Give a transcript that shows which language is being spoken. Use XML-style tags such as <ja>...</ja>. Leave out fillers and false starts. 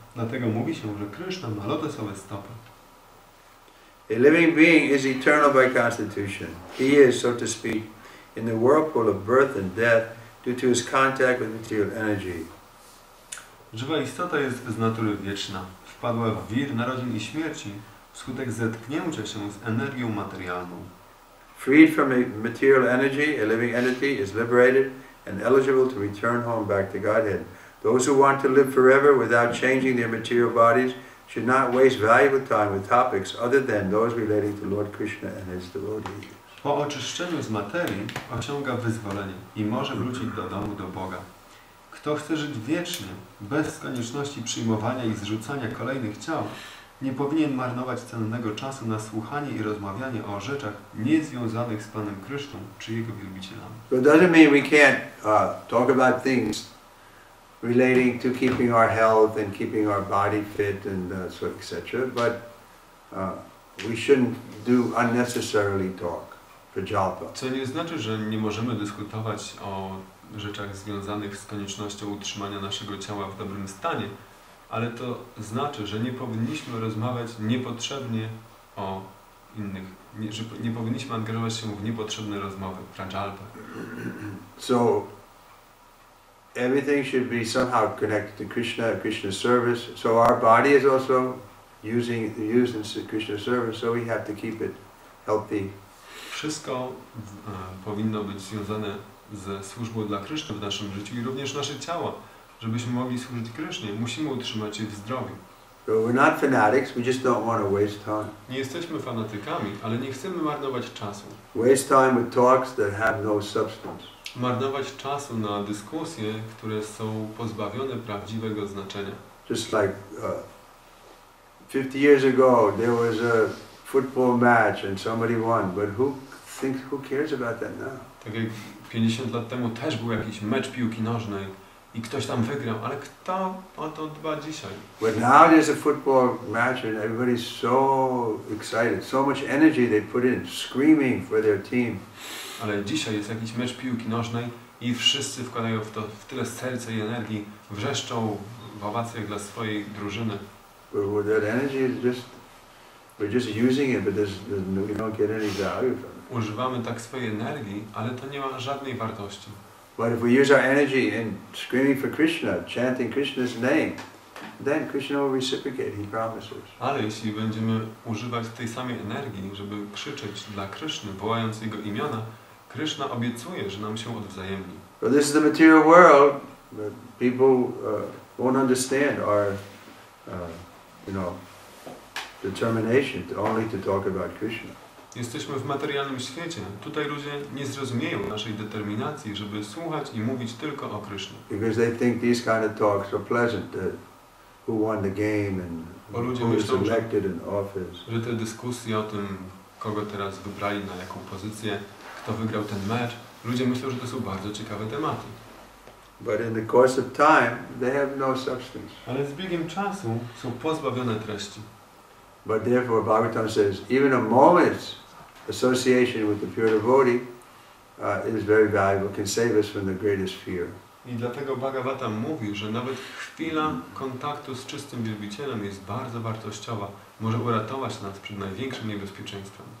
<pl>Dlatego mówi się, że Kryszna ma lotosowe stopy.</pl> <en>A living being is eternal by constitution. He is, so to speak, in the whirlpool of birth and death due to his contact with material energy.</en> <pl>Żywa istota jest z natury wieczna. Wpadła w wir narodzin i śmierci wskutek zetknięcia się z energią materialną.</pl> <en>Freed from material energy, a living entity is liberated and eligible to return home back to Godhead. Those who want to live forever without changing their material bodies should not waste valuable time with topics other than those relating to Lord Krishna and his devotees.</en> <pl>Po oczyszczeniu z materii osiąga wyzwolenie i może wrócić do domu, do Boga. Kto chce żyć wiecznie, bez konieczności przyjmowania i zrzucania kolejnych ciał, nie powinien marnować cennego czasu na słuchanie i rozmawianie o rzeczach niezwiązanych z Panem Kryszną czy Jego wielbicielami.</pl> <en>So it doesn't mean we can't talk about things relating to keeping our health and keeping our body fit and so etc. But we shouldn't do unnecessarily talk for jalpa.</en> <pl>Co nie znaczy, że nie możemy dyskutować o rzeczach związanych z koniecznością utrzymania naszego ciała w dobrym stanie, ale to znaczy, że nie powinniśmy rozmawiać niepotrzebnie o innych, że nie powinniśmy angażować się w niepotrzebne rozmowy, prajalpa.</pl> <en>So everything should be somehow connected to Krishna, Krishna's service. So our body is also used in Krishna's service, so we have to keep it healthy.</en> <pl>Wszystko powinno być związane ze służbą dla Kryszny w naszym życiu i również nasze ciała. Żebyśmy mogli służyć Krysznie, musimy utrzymać je w zdrowiu.</pl> <en>So we're not fanatics, we just don't want to waste time.</en> <pl>Nie jesteśmy fanatykami, ale nie chcemy marnować czasu.</pl> <en>Waste time with talks that have no substance.</en> <pl>Marnować czasu na dyskusje, które są pozbawione prawdziwego znaczenia.</pl> <en>Just like 50 years ago there was a football match and somebody won, but who cares about that now?</en> <pl>Tak jak 50 lat temu też był jakiś mecz piłki nożnej i ktoś tam wygrał, ale kto o to dba dzisiaj?</pl> <en>But now there's a football match and everybody's so excited, so much energy they put in, screaming for their team.</en> <pl>Ale dzisiaj jest jakiś mecz piłki nożnej i wszyscy wkładają w to w tyle serca i energii, wrzeszczą w owacjach dla swojej drużyny.</pl> <en>But that energy is we're just using it, but we don't get any value from it.</en> <pl>Używamy tak swojej energii, ale to nie ma żadnej wartości.</pl> <en>But if we use our energy in screaming for Krishna, chanting Krishna's name, then Krishna will reciprocate, he promises.</en> <pl>Ale jeśli będziemy używać tej samej energii, żeby krzyczeć dla Kryszny, wołając Jego imiona, Kryszna obiecuje, że nam się odwzajemni.</pl> <en>So this is the material world, but people won't understand our, determination only to talk about Krishna.</en> <pl>Jesteśmy w materialnym świecie. Tutaj ludzie nie zrozumieją naszej determinacji, żeby słuchać i mówić tylko o Krysznie.</pl> <en>Because they think these kind of talks are pleasant, who won the game and who is elected in office.</en> <pl>Że te dyskusje o tym, kogo teraz wybrali na jaką pozycję, kto wygrał ten mecz, ludzie myślą, że to są bardzo ciekawe tematy.</pl> <en>But in the course of time, they have no substance.</en> <pl>Ale z biegiem czasu są pozbawione treści.</pl> <en>But therefore, Bhagavatam says, even a moment's association with the pure devotee is very valuable, can save us from the greatest fear.</en> <pl>I dlatego Bhagavatam mówi, że nawet chwila kontaktu z czystym wielbicielem jest bardzo wartościowa. Może uratować nas przed największym niebezpieczeństwem.</pl>